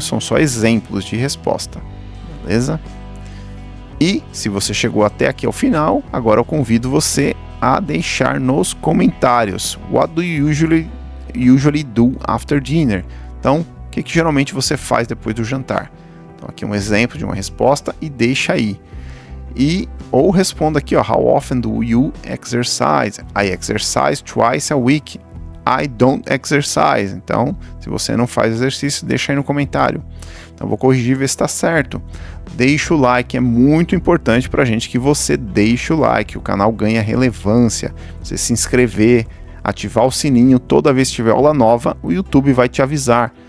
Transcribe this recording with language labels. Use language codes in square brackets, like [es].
[pt] São só exemplos de resposta. Beleza? E se você chegou até aqui ao final, agora eu convido você a deixar nos comentários [en] what do you usually do after dinner? [pt] Então, o que geralmente você faz depois do jantar? Então, aqui um exemplo de uma resposta e deixa aí. Ou responda aqui, ó, [en] how often do you exercise? I exercise twice a week. I don't exercise. [pt] Então, se você não faz exercício, deixa aí no comentário. Então, vou corrigir e ver se está certo. Deixa o like, é muito importante pra gente que você deixe o like, o canal ganha relevância. Você se inscrever, ativar o sininho, toda vez que tiver aula nova, o YouTube vai te avisar.